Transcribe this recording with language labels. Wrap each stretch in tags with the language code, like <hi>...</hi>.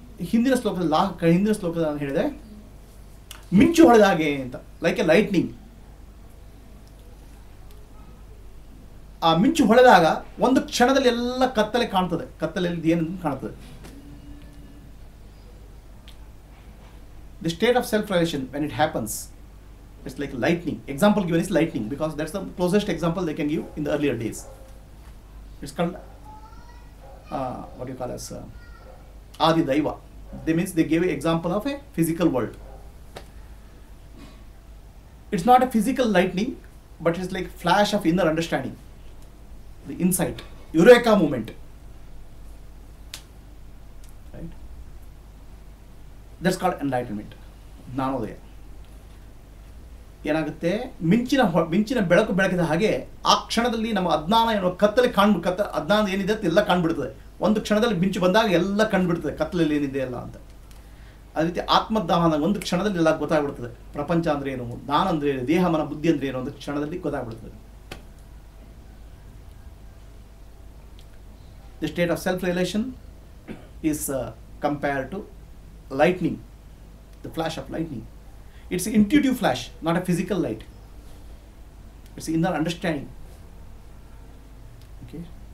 <kn>ಹಿಂದಿನ ಶ್ಲೋಕದಲ್ಲಿ ನಾನು ಹೇಳಿದೆ, ಮಿಂಚು ಹೊಳೆದ ಹಾಗೆ ಅಂತ,</kn> <en>Like a lightning.</en> <kn>ಆ ಮಿಂಚು ಹೊಳೆದಾಗ ಒಂದು ಕ್ಷಣದಲ್ಲಿ ಎಲ್ಲ ಕತ್ತಲೆ ಕಾಣ್ತದೆ, ಕತ್ತಲೆಯಲ್ಲಿ ಏನಂತ ಕಾಣ್ತದೆ.</kn> <en>The state of self realisation when it happens, it's like lightning. Example given is lightning because that's the closest example they can give in the earlier days. It's called what you call as Adi Daiva. That means they gave an example of a physical world. It's not a physical lightning, but it's like flash of inner understanding, the insight, eureka moment. Right? That's called enlightenment, Jnanodaya.</en> <kn>ಏನಾಗುತ್ತೆ, ಮಿಂಚಿನ ಬೆಳಕು ಬೆಳಕಿದ ಹಾಗೆ ಆ ಕ್ಷಣದಲ್ಲಿ ನಮ್ಮ ಅಜ್ಞಾನ ಏನೋ ಕತ್ತಲೆ ಅಜ್ಞಾನ ಏನಿದೆ ಅಂತ ಎಲ್ಲ ಕಾಣ್ಬಿಡ್ತದೆ. ಒಂದು ಕ್ಷಣದಲ್ಲಿ ಮಿಂಚು ಬಂದಾಗ ಎಲ್ಲ ಕಂಡುಬಿಡ್ತದೆ ಕತ್ತಲಲ್ಲಿ ಏನಿದೆ ಎಲ್ಲ ಅಂತ. ಅದೇ ರೀತಿ ಆತ್ಮಜ್ಞಾನ ಒಂದು ಕ್ಷಣದಲ್ಲಿ ಎಲ್ಲ ಗೊತ್ತಾಗ್ಬಿಡ್ತದೆ. ಪ್ರಪಂಚ ಅಂದರೆ ಏನು, ನಾನು ಅಂದರೆ ಏನು, ದೇಹ ಮನ ಬುದ್ಧಿ ಅಂದರೆ ಏನು ಒಂದು ಕ್ಷಣದಲ್ಲಿ ಗೊತ್ತಾಗ್ಬಿಡ್ತದೆ.</kn> <en>The state of self-realization is compared to lightning, the flash of lightning. It's an intuitive flash, not a physical light. It's inner understanding. Okay.</en>